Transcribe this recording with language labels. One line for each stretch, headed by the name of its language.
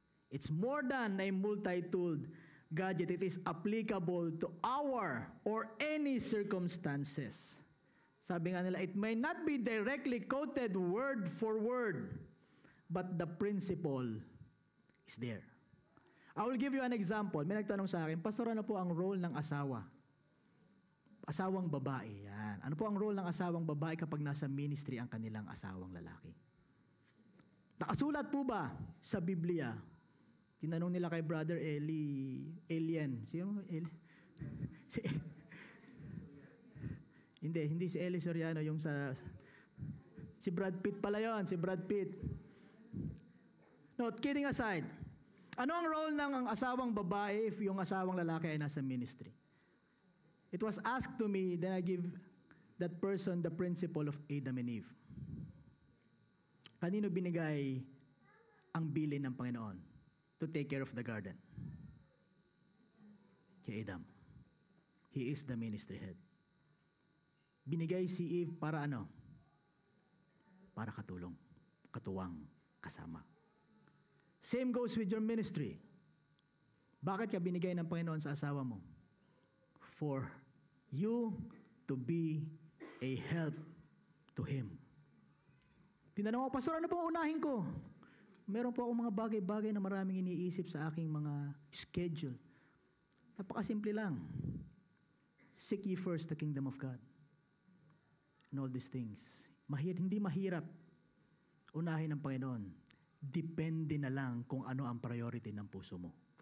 English: It's more than a multi-tooled gadget. It is applicable to our or any circumstances.
Filipino: Sabi nga nila,
English: it may not be directly quoted word for word, but the principle is there. I will give you an example.
Filipino: May nagtanong sa akin, Pastor, ano po ang role ng asawa? Asawang babae, yan. Ano po ang role ng asawang babae kapag nasa ministry ang kanilang asawang lalaki? Nakasulat po ba sa Biblia? Tinanong nila kay Brother Alien. Sino Eli? Hindi si Eli Soriano, yung si Brad Pitt pala yon, si Brad Pitt.
English: No, kidding aside.
Filipino: Ano ang role ng asawang babae if yung asawang lalaki ay nasa ministry?
English: It was asked to me, then I give that person the principle of Adam and Eve.
Filipino: Kanino binigay ang bilin ng Panginoon
English: to take care of the garden?
Filipino: Kay Adam.
English: He is the ministry head.
Filipino: Binigay si Eve para ano? Para katulong, katuwang, kasama.
English: Same goes with your ministry.
Filipino: Bakit ka binigay ng Panginoon sa asawa mo?
English: For you to be a help to Him.
Filipino: Tinanong ako, Pastor, ano pong unahin ko? Meron po akong mga bagay-bagay na maraming iniisip sa aking mga schedule. Napakasimple lang.
English: Seek ye first the kingdom of God. And all these things.
Filipino: Hindi mahirap unahin ng Panginoon. Depende na lang kung ano ang priority ng puso mo.